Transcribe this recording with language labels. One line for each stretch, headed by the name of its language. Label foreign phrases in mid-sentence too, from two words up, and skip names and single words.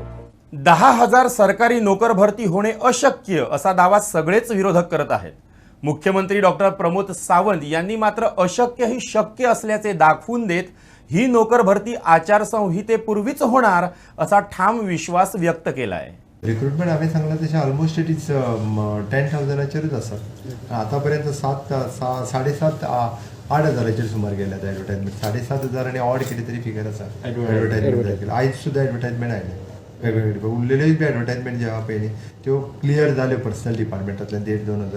Marathi: 10,000 सरकारी नोकर भरती होणे अशक्य असा दावा सगळेच विरोधक करत आहेत. मुख्यमंत्री डॉक्टर प्रमोद सावंत यांनी मात्र अशक्य ही शक्य असल्याचे दाखवून देत ही नोकर भरती आचारसंहितेपूर्वीच होणार असा ठाम विश्वास व्यक्त केलाय.
Konkani: रिक्रुटमेंट हांवें सांगलां तशें
English: almost it is
Konkani: 10,000चेरूच आसा. आतापर्यंत 7,500-8,000 सुमार गेल्यात एडवर्टायजमेंट. 7,500 आनी ऑड कितें तरी फिगर आसा एडवर्टायजमेंट जाय केला. आयज सुद्दां एडवर्टायजमेंट आयले वेगवेगळे. उरलेल्योय बी एडवर्टायजमेंट जे आहा पयलीं त्यो क्लियर जाल्यो
English: personnel departmentांतल्यान
Konkani: 1,500-2,000.